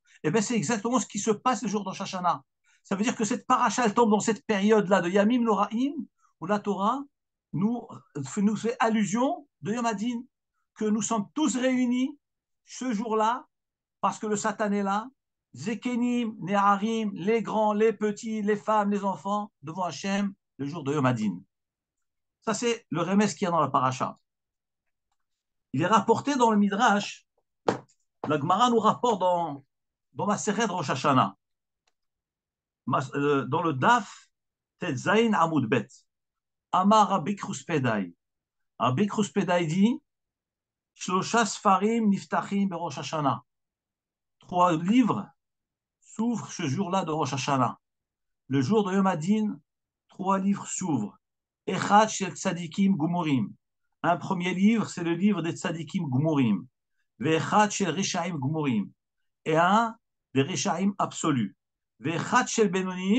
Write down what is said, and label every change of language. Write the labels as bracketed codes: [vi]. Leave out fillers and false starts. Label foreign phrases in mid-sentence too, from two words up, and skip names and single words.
[fr] Et bien, c'est exactement ce qui se passe le jour de Rosh Hashanah. Ça veut dire que cette paracha, elle tombe dans cette période-là de Yamim Noraim, où la Torah nous fait allusion de [he] יום הדין, [fr] que nous sommes tous réunis ce jour-là, parce que le Satan est là, [he] זקנים, נערים, [fr] les grands, les petits, les femmes, les enfants, devant Hachem, le jour de [he] יום הדין. [fr] Ça, c'est le remède qu'il y a dans la paracha. Il est rapporté dans le Midrash, la Gemara nous rapporte dans Maseret Rosh Hashanah, dans le Daf Tetzain Amud Bet. [he] אמר רבי כרוספדאי. [fr] Rabbi Kruspedai dit [he] שלשה ספרים נפתחים בראש השנה. [fr] 3 livres s'ouvrent ce jour-là de Rosh Hashanah. Le jour de [he] יום הדין, [fr] 3 livres s'ouvrent. [he] אחד של צדיקים גמורים. [fr] Un premier livre, c'est le livre des [he] צדיקים גמורים. ואחד של רשעים גמורים. [fr] Et un des Reshaim absolus. [he] ואחד של בינונים.